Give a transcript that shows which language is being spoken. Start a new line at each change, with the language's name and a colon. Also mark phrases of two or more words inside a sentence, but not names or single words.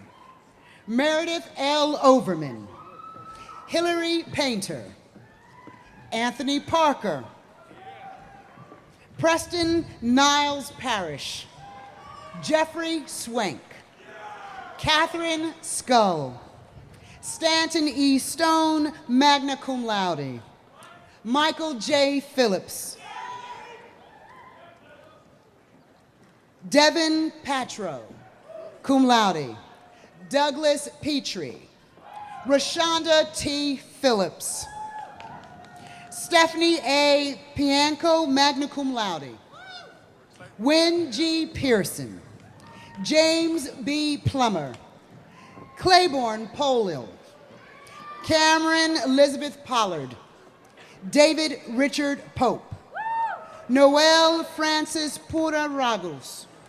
English: Meredith L. Overman. Hillary Painter. Anthony Parker. Preston Niles Parrish. Jeffrey Swank. Catherine Skull. Stanton E. Stone,
Latin: magna cum laude.
English: Michael J. Phillips. Devin Patro,
Latin: cum laude.
English: Douglas Petrie. Rashonda T. Phillips. Stephanie A. Pianco,
Latin: magna cum laude.
English: Wynn G. Pearson. James B. Plummer. Claiborne Polil. Cameron Elizabeth Pollard. David Richard Pope. Noel Francis Pura Ragos.